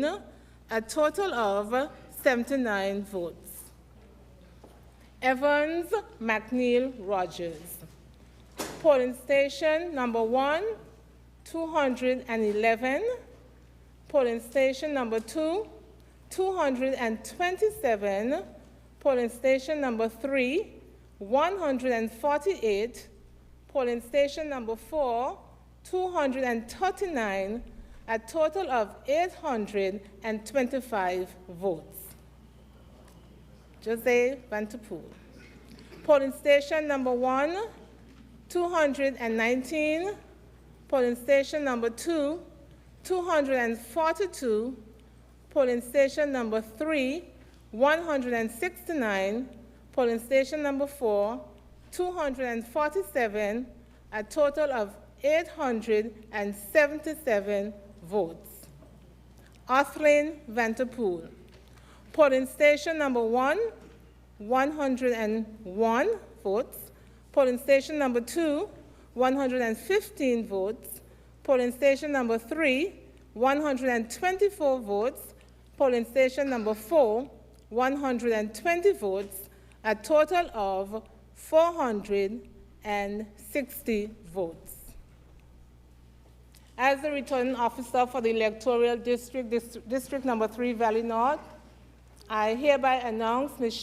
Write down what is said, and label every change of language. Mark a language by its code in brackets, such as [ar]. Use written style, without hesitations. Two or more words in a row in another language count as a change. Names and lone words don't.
[en] A total of 79 votes. Evans McNeil Rogers. Polling station number 1, 211. Polling station number 2, 227. Polling station number 3, 148. Polling station number 4, 239. A total of 825 votes. Jose Vanterpool. Polling station number 1, 219. Polling station number 2, 242. Polling station number 3, 169. Polling station number 4, 247. A total of 877 votes. Arthleen Vanterpool. Polling station number 1, 101 votes. Polling station number 2, 115 votes. Polling station number 3, 124 votes. Polling station number 4, 120 votes. A total of 460 votes. As the returning officer for the electoral district, district number 3, Valley North, I hereby announce Ms.